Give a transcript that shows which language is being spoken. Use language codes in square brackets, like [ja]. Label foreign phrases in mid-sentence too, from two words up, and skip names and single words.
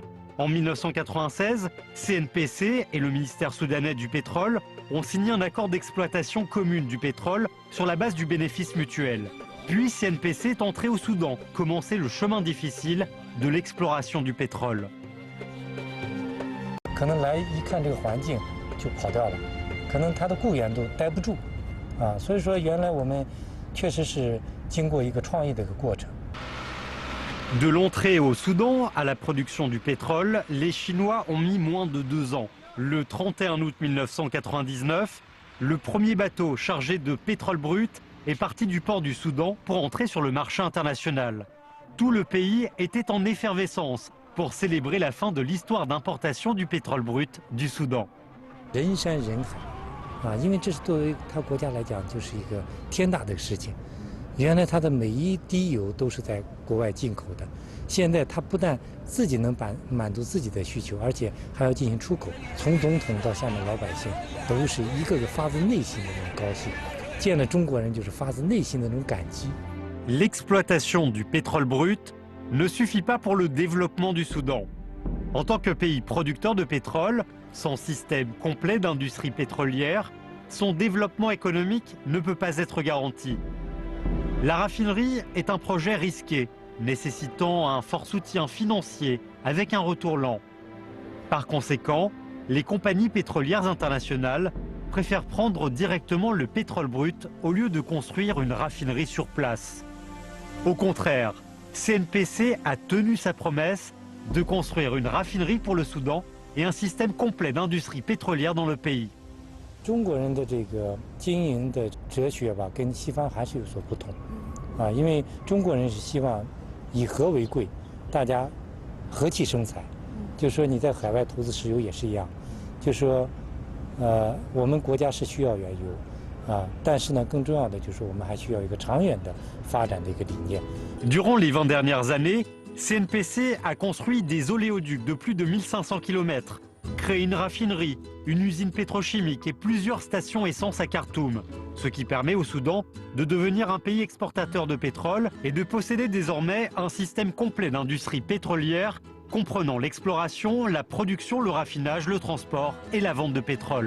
[fr] En 1996, CNPC et le ministère soudanais du pétrole ont signé un accord d'exploitation commune du pétrole sur la base du bénéfice mutuel. Puis CNPC est entré au Soudan, commencer le chemin difficile de l'exploration du pétrole. [zh] 可能来一看这个环境就跑掉了，可能他的雇员都待不住，所以说原来我们确实是经过一个创意的一个过程。 [fr] De l'entrée au Soudan à la production du pétrole, les Chinois ont mis moins de 2 ans. Le 31 août 1999, le premier bateau chargé de pétrole brut est parti du port du Soudan pour entrer sur le marché international. Tout le pays était en effervescence pour célébrer la fin de l'histoire d'importation du pétrole brut du Soudan. [zh] 人山人海，因为这是作为他国家来讲就是一个天大的事情。原来它的每一滴油都是在国外进口的，现在它不但自己能满足自己的需求，而且还要进行出口。从总统到下面老百姓，都是一个个发自内心的那种高兴，见了中国人就是发自内心的那种感激。 [fr] L'exploitation du pétrole brut ne suffit pas pour le développement du Soudan. En tant que pays producteur de pétrole, sans système complet d'industrie pétrolière, son développement économique ne peut pas être garanti. La raffinerie est un projet risqué, nécessitant un fort soutien financier avec un retour lent. Par conséquent, les compagnies pétrolières internationales préfèrent prendre directement le pétrole brut au lieu de construire une raffinerie sur place. Au contraire, CNPC a tenu sa promesse de construire une raffinerie pour le Soudan et un système complet d'industrie pétrolière dans le pays. [zh] 中国人的这个经营的哲学吧，跟西方还是有所不同，因为中国人是希望以和为贵，大家和气生财。就说你在海外投资石油也是一样，就说，我们国家是需要原油，但是呢，更重要的就是我们还需要一个长远的发展的一个理念。 [fr] Durant les 20 dernières années, CNPC a construit des oléoducs de plus de 1500 km. Créer une raffinerie, une usine pétrochimique et plusieurs stations essence à Khartoum, ce qui permet au Soudan de devenir un pays exportateur de pétrole et de posséder désormais un système complet d'industrie pétrolière comprenant l'exploration, la production, le raffinage, le transport et la vente de pétrole.